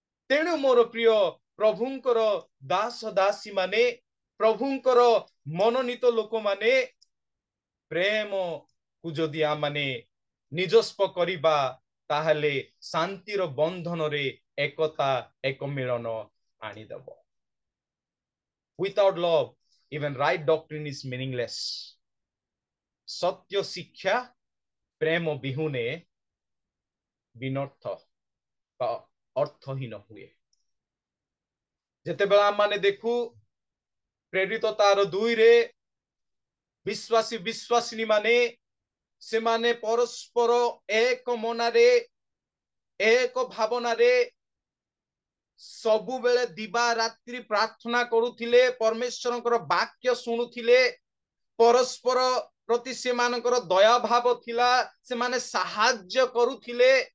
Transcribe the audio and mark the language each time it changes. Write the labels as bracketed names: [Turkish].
[Odia] ତେଣୁ ମୋର ପ୍ରିୟ ପ୍ରଭୁଙ୍କର ଦାସ ଦାସୀ ମାନେ, ପ୍ରଭୁଙ୍କର ମନୋନୀତ ଲୋକମାନେ, ପ୍ରେମକୁ ଯଦି ଆମମାନେ ନିଜସ୍ୱ କରିବା ତାହେଲେ ଶାନ୍ତିର ବନ୍ଧନରେ ଏକତା ଏକ ମିଳନ ଆଣିଦେବ। [English] Without love, even right doctrine is meaningless. [Odia] ସତ୍ୟ ଶିକ୍ଷା ପ୍ରେମ ବିହୁନେ ବିନର୍ଥ ବା ଅର୍ଥହୀନ ହୁଏ। ଯେତେବେଳେ ଆମମାନେ ଦେଖୁ ପ୍ରେରିତ ତାର 2ରେ ବିଶ୍ୱାସୀ ବିଶ୍ୱାସିନୀ ମାନେ ସେମାନେ ପରସ୍ପର ଏକ ମନରେ ଏକ ଭାବନାରେ ସବୁବେଳେ ଦିବା ରାତ୍ରି ପ୍ରାର୍ଥନା କରୁଥିଲେ, ପରମେଶ୍ୱରଙ୍କର ବାକ୍ୟ ଶୁଣୁଥିଲେ, ପରସ୍ପର ପ୍ରତି ସେମାନଙ୍କର ଦୟାଭାବ ଥିଲା, ସେମାନେ ସାହାଯ୍ୟ କରୁଥିଲେ।